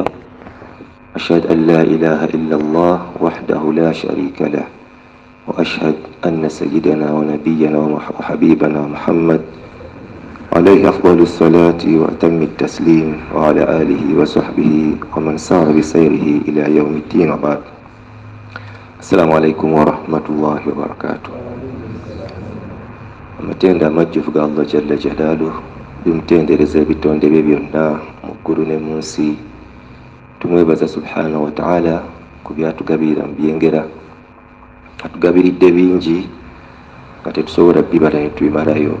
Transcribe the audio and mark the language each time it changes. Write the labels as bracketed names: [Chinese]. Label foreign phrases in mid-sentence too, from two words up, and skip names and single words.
[Arabic] أشهد أن لا إله إلا الله وحده لا شريك له، وأشهد أن سيدنا ونبينا وحبيبنا محمد عليه أفضل الصلاة وأتم التسليم وعلى آله وصحبه ومن سار بسيره إلى يوم الدين وبعد. السلام عليكم ورحمة الله وبركاته. [Ganda] Amatenda amajjuvu ga Allah [Arabic] جل جلاله [Ganda] bimutendereza ebitonde bye byonna mu ggulu ne mu nsi. Tumwebaza [Arabic] سبحانه وتعالى [Ganda] ku byatugabirira mu byengera, atugabiridde bingi nga tetusobola bibala ne tubimalayo.